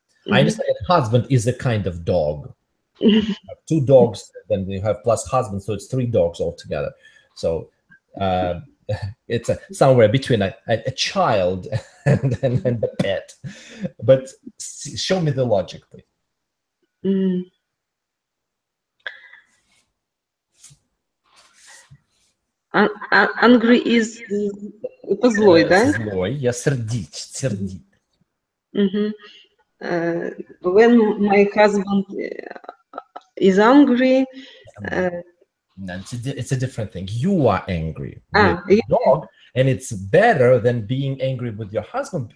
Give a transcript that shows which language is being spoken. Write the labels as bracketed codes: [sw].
[en] I understand that husband is a kind of dog. You have 2 dogs, then you have plus husband, so it's 3 dogs altogether. So it's somewhere between a child and a pet. But show me the logic, please. Angry is [ru] это злой, да? Злой, я сердить. [en] When my husband is angry, it's a different thing. You are angry with the dog, and it's better than being angry with your husband.